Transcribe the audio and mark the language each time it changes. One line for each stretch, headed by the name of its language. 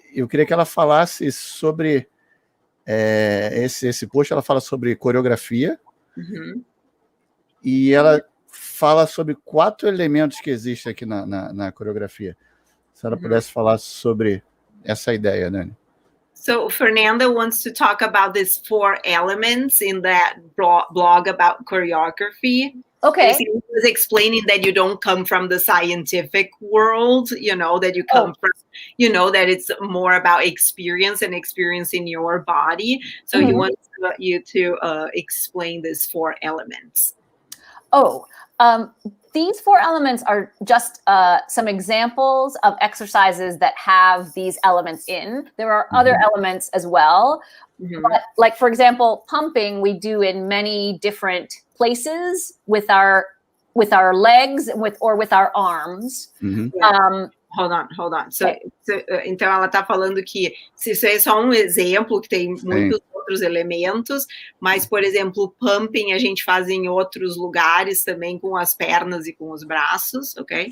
Portuguese: Eu queria que ela falasse sobre esse post. Ela fala sobre coreografia e ela fala sobre 4 elementos que existem aqui na coreografia. Se ela pudesse falar sobre essa ideia, Dani.
English: So Fernanda wants to talk about these 4 elements in that blog about choreography. Okay. He was explaining that you don't come from the scientific world, that you come from, that it's more about experience and experience in your body. So he wants you to explain these 4 elements. These 4 elements are just some examples of exercises that have these elements in. There are other elements as well. But like, for example, pumping we do in many different places with our legs or with our arms. Hold on.
Portuguese: Então ela está falando que isso é só um exemplo, que tem muitos outros elementos, mas, por exemplo, pumping a gente faz em outros lugares também, com as pernas e com os braços, ok?